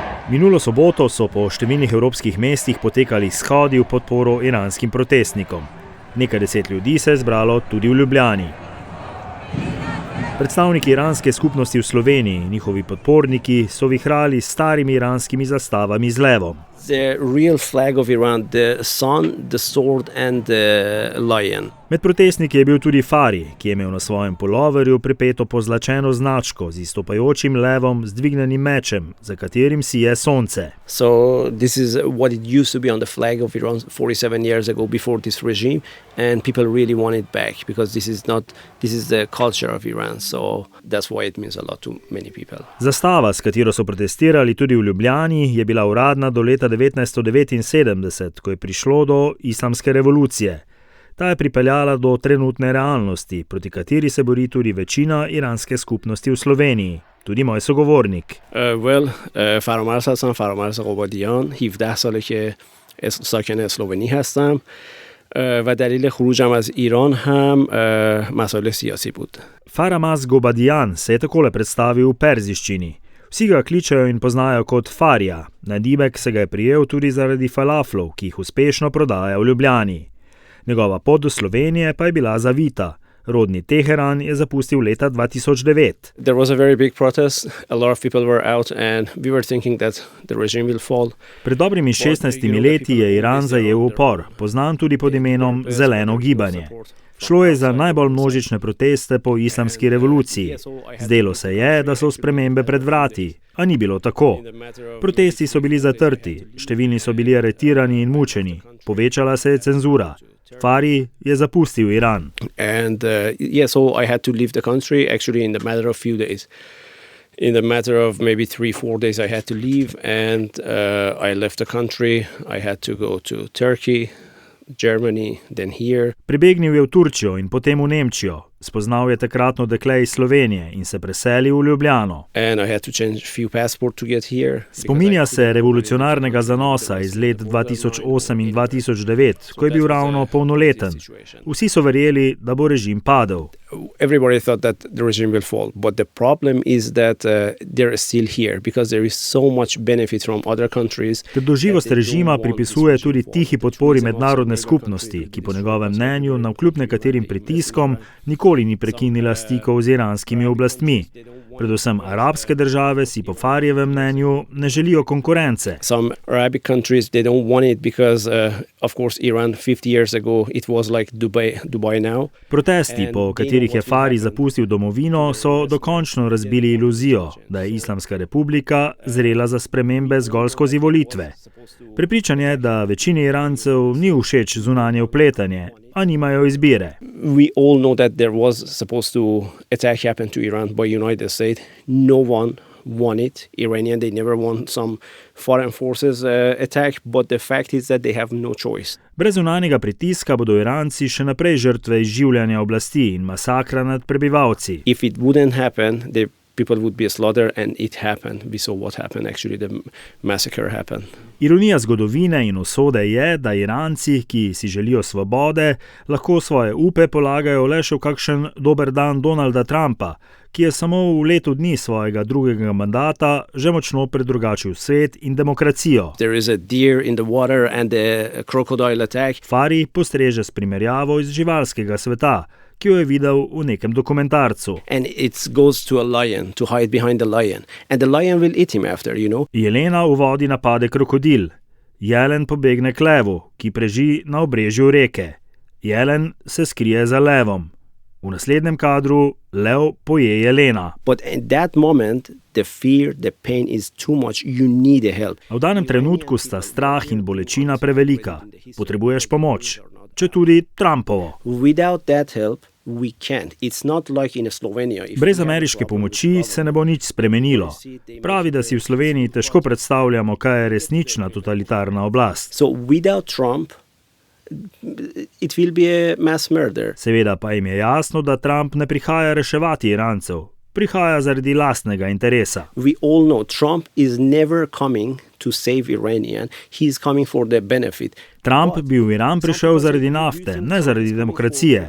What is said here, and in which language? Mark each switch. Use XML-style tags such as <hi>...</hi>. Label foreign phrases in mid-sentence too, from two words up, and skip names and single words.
<sl>Minulo soboto so po številnih evropskih mestih potekali shodi v podporo iranskim protestnikom. Nekaj deset ljudi se je zbralo tudi v Ljubljani. Predstavniki iranske skupnosti v Sloveniji in njihovi podporniki so vihrali s starimi iranskimi zastavami z levom.</sl> <en>The real flag of Iran, the sun, the sword and the lion.</en> <sl>Med protestniki je bil tudi Fari, ki je imel na svojem puloverju pripeto pozlačeno značko z izstopajočim levom z dvignenim mečem, za katerim sije sonce.</sl> <en>So this is what it used to be on the flag of Iran 47 years ago before this regime, and people really want it back because this is the culture of Iran, so that's why it means a lot to many people.</en> <sl>Zastava, s katero so protestirali tudi v Ljubljani, je bila uradna do leta 1979, ko je prišlo do islamske revolucije. Ta je pripeljala do trenutne realnosti, proti kateri se bori tudi večina iranske skupnosti v Sloveniji. Tudi moj sogovornik.</sl> <fa>فرامرز هستم، فرامرز قبادیان، 17 ساله که ساکن اسلوونی هستم و دلیل خروجم از ایران هم مسائل سیاسی بود.</fa> <sl>Faramaz Gobadian se je takole predstavil v perzijščini. Vsi ga kličejo in poznajo kot Farija. Nadimek se ga je prijel tudi zaradi falaflov, ki jih uspešno prodaja v Ljubljani. Njegova pot do Slovenije pa je bila zavita. Rodni Teheran je zapustil leta 2009.</sl> <en>There was a very big protest. A lot of people were out and we were thinking that the regime will fall.</en> <sl>Pred dobrimi 16 leti je Iran zajel upor, poznan tudi pod imenom Zeleno gibanje. Šlo je za najbolj množične proteste po islamski revoluciji. Zdelo se je, da so spremembe pred vrati, a ni bilo tako. Protesti so bili zatrti, številni so bili aretirani in mučeni, povečala se je cenzura. Fari je zapustil Iran.</sl> <en>So I had to leave the country actually in the matter of few days. In the matter of maybe 3-4 days I had to leave and I left the country. I had to go to Turkey, Germany, then here.</en> <sl>Pribegnil je v Turčijo in potem v Nemčijo. Spoznal je takratno dekle iz Slovenije in se preselil v Ljubljano. Spominja se revolucionarnega zanosa iz let 2008 in 2009, ko je bil ravno polnoleten. Vsi so verjeli, da bo režim padel.</sl> <en>Everybody thought that the regime will fall, but the problem is that they're still here because there is so much benefit from other countries.</en> <sl>Trdoživost režima pripisuje tudi tihi podpori mednarodne skupnosti, ki po njegovem mnenju navkljub nekaterim pritiskom nikoli ni prekinila stikov z iranskimi oblastmi. Predvsem arabske države si po Farijevem mnenju ne želijo konkurence.</sl> <en>Some Arabic countries they don't want it because of course Iran 50 years ago it was like Dubai now.</en> <sl>Protesti, po katerih je Fari zapustil domovino, so dokončno razbili iluzijo, da je Islamska republika zrela za spremembe zgolj skozi volitve. Prepričan je, da večini Irancev ni všeč zunanje vpletanje, a nimajo izbire.</sl> <en>We all know that there was supposed to attack happen to Iran by United States. No one won it. Iranian, they never won some foreign forces attack, but the fact is that they have no choice.</en> <sl>Brez zunanjega pritiska bodo Iranci še naprej žrtve izživljanja oblasti in masakra nad prebivalci.</sl> <en>If it wouldn't happen, the people would be slaughtered and it happened. We saw what happened, actually the massacre happened.</en> <sl>Ironija zgodovine in usode je, da Iranci, ki si želijo svobode, lahko svoje upe polagajo le še v kakšen dober dan Donalda Trumpa, ki je samo v letu dni svojega drugega mandata že močno predrugačil svet in demokracijo.</sl> <en>There is a deer in the water and a crocodile attack.</en> <sl>Fari postreže s primerjavo iz živalskega sveta, ki jo je videl v nekem dokumentarcu.</sl> <en>And it goes to a lion, to hide behind the lion. And the lion will eat him after, you know.</en> <sl>Jelena v vodi napade krokodil. Jelen pobegne k levu, ki preži na obrežju reke. Jelen se skrije za levom. V naslednjem kadru lev poje jelena.</sl> <en>But at that moment, the fear, the pain is too much. You need a help.</en> <sl>V danem trenutku sta strah in bolečina prevelika. Potrebuješ pomoč, če tudi Trumpovo.</sl> <en>Without that help, we can't. It's not like in Slovenia.</en> <sl>Brez ameriške pomoči se ne bo nič spremenilo. Pravi, da si v Sloveniji težko predstavljamo, kaj je resnična totalitarna oblast.</sl> <en>So without Trump, it will be a mass murder.</en> <sl>Seveda pa jim je jasno, da Trump ne prihaja reševati Irancev. Prihaja zaradi lastnega interesa.</sl> <en>We all know Trump is never coming to save Iranian. He's coming for the benefit.</en> <sl>Trump bi v Iran prišel zaradi nafte, ne zaradi demokracije.</sl>